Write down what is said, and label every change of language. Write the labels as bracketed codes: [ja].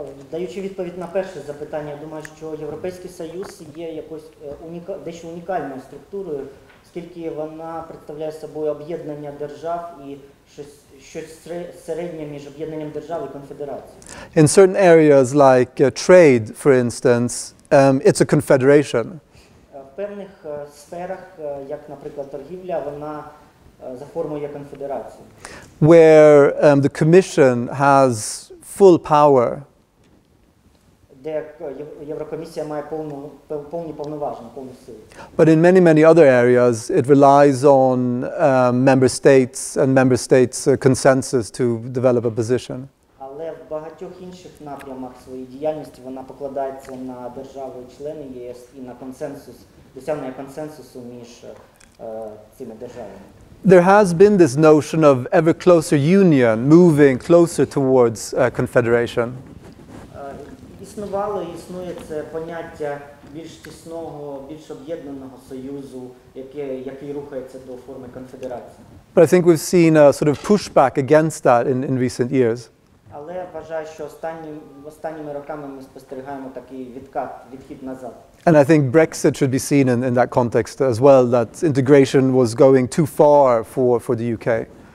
[uk] Даючи відповідь на перше запитання, я думаю, що Європейський Союз є якось дещо унікальною структурою, оскільки вона представляє собою об'єднання держав і щось середнє між об'єднанням держав і конфедерацією. [en] In certain areas like trade, for instance, it's a confederation. [uk] В певних сферах, як, наприклад, торгівля, вона за формою є конфедерацією. [en] Where the Commission has full power. [uk] Де Єврокомісія має повні повноваження, повну силу. [en] But in many other areas, it relies on member states and member states' consensus to develop a position. [uk] Але в багатьох інших напрямах своєї діяльності вона покладається на держави-члени ЄС і на консенсус, досягнення консенсусу між цими державами. [en] There has been this notion of ever closer union, moving closer towards confederation. [uk] Існувало і існує це поняття більш тісного, більш об'єднаного союзу, який рухається до форми конфедерації. [en] But I think we've seen a sort of pushback against that in recent years. [uk] Але Але вважаю, що останніми роками ми спостерігаємо такий відхід назад. [en] And I think Brexit should be seen in that context as well, that integration was going too far for the UK.